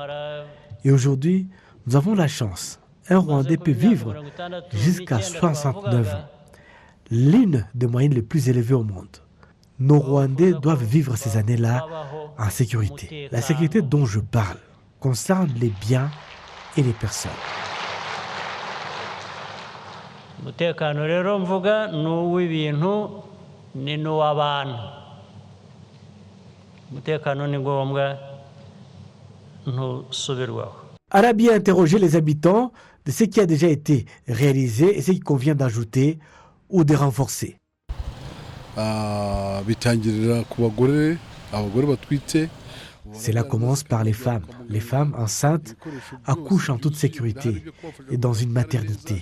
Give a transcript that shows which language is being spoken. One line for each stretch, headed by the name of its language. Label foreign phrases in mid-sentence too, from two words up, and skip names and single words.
French: Et aujourd'hui, nous avons la chance. Un Rwandais peut vivre jusqu'à 69 ans, l'une des moyennes les plus élevées au monde. Nos Rwandais doivent vivre ces années-là en sécurité. La sécurité dont je parle concerne les biens et les personnes.
Kinyarwanda: umutekano rero mvuga ni uw'ibintu ni n'uw'abantu. Umutekano ni ngombwa ntusubirwaho.
French: Arabi a interrogé les habitants de ce qui a déjà été réalisé et ce qu'il convient d'ajouter ou de renforcer. Cela commence par les femmes. Les femmes enceintes accouchent en toute sécurité et dans une maternité.